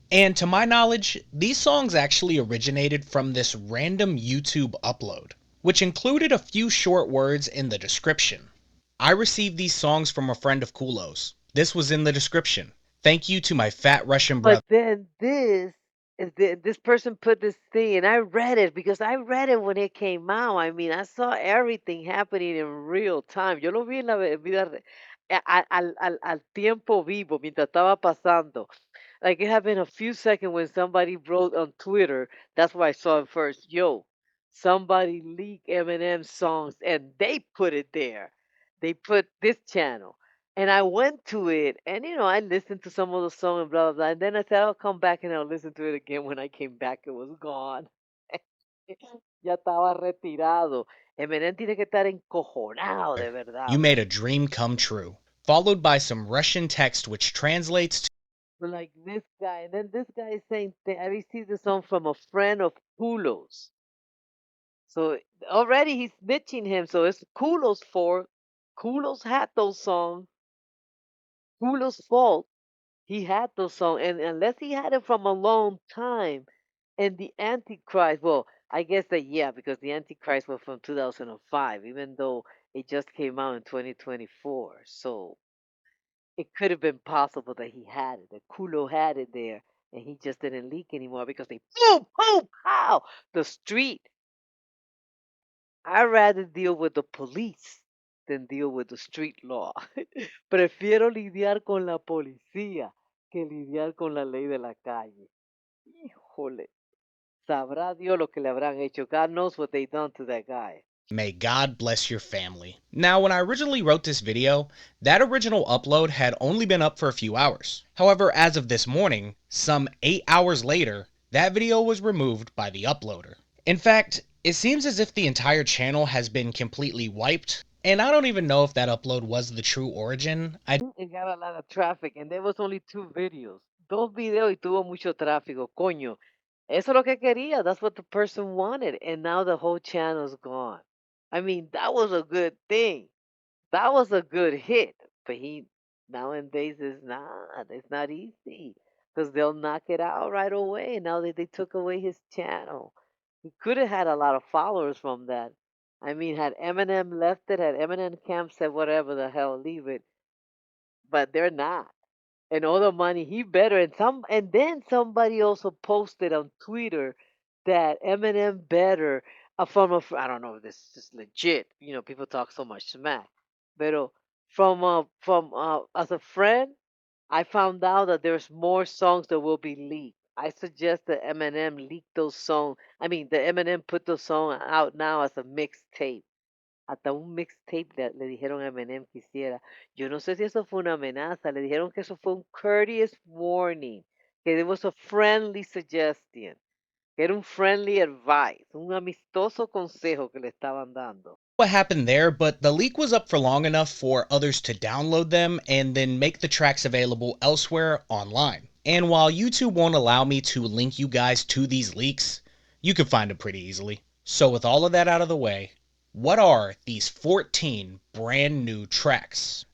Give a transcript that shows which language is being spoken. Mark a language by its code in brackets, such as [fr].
[en] And to my knowledge, these songs actually originated from this random YouTube upload, which included a few short words in the description. I received these songs from a friend of Kulo's. This was in the description. Thank you to my fat Russian But brother. then this person put this thing, and I read it because I read it when it came out. I mean, I saw everything happening in real time. [es] Yo lo vi en la vida, al tiempo vivo, mientras estaba pasando. [en] Like it happened a few seconds when somebody wrote on Twitter. That's why I saw it first. Yo, somebody leaked Eminem songs, and they put it there. They put this channel. And I went to it, and I listened to some of the song and blah blah blah. And then I said I'll come back and I'll listen to it again. When I came back, it was gone. [es] Ya estaba retirado. Eminem tiene que estar encojonado de [en] You [es] verdad, [en] made man. a dream come true. Followed by some Russian text which translates to But like this guy, and then this guy is saying, I received the song from a friend of Kulos. So already he's snitching him. So it's Kulos' fault. Kulos had those songs. Kulos' fault. He had those songs, and unless he had it from a long time, and the Antichrist, well, I guess that yeah, because the Antichrist was from 2005, even though it just came out in 2024. So it could have been possible that he had it, that Kulo had it there, and he just didn't leak anymore because they boom, boom, pow, the street. I'd rather deal with the police than deal with the street law. [es] Prefiero lidiar con la policía que lidiar con la ley de la calle. Híjole, sabrá Dios lo que le habrán hecho. [en] God knows what they done to that guy. May God bless your family. Now, when I originally wrote this video, that original upload had only been up for a few hours. However, as of this morning, some 8 hours later, that video was removed by the uploader. In fact, it seems as if the entire channel has been completely wiped, and I don't even know if that upload was the true origin. It got a lot of traffic, and there was only two videos. [es] Dos videos y tuvo mucho tráfico. Coño, eso es lo que quería. [en] That's what the person wanted, and now the whole channel's gone. I mean, that was a good thing. That was a good hit, but he nowadays is not. It's not easy because they'll knock it out right away. Now that they took away his channel, he could have had a lot of followers from that. I mean, had Eminem left it, had Eminem Camp said whatever the hell, leave it, but they're not. And all the money he better, and then somebody also posted on Twitter that Eminem better, I don't know if this is legit. People talk so much smack, but from as a friend, I found out that there's more songs that will be leaked. I suggest that Eminem leak those songs. I mean, the Eminem put those songs out now as a mixtape. [es] Hasta un mixtape le dijeron a Eminem que hiciera. Yo no sé si eso fue una amenaza. Le dijeron que eso fue un [en] courteous warning. Que it was a friendly suggestion. [es] Que era un [en] friendly advice. [es] Un amistoso consejo que le estaban dando. [en] What happened there, but the leak was up for long enough for others to download them and then make the tracks available elsewhere online. And while YouTube won't allow me to link you guys to these leaks, you can find them pretty easily. So with all of that out of the way, what are these 14 brand new tracks?